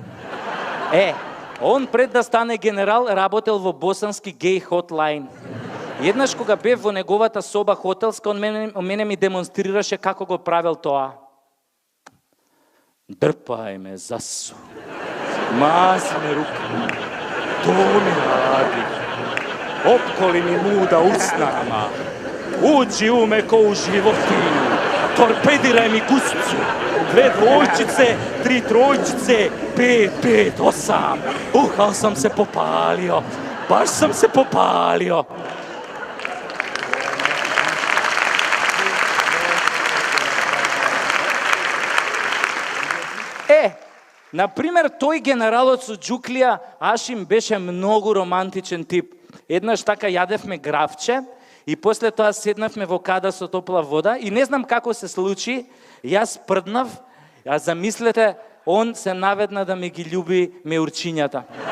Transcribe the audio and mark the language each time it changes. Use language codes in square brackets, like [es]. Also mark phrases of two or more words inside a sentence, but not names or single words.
[mk] Он пред да стане генерал работел во босански гей хотлайн. Еднаш кога бев во неговата соба хотелска, он мене ми демонстрираше како го правел тоа. [sr] Дрпај ме, засу. Мазне руки, to mi radi, opkoli mi muda usnama, uđi u me ko u životinju, torpediraj mi guscu, 2 dvojčice, 3 trojčice, 5, 5, 8, ali sam se popalio, baš sam se popalio. [mk] Например, тој генералот со Џуклија, Ашим, беше многу романтичен тип. Еднаш така јадевме гравче и после тоа седнавме во када со топла вода и не знам како се случи, јас прднав, а замислете, он се наведна да ми ги љуби меурчињата.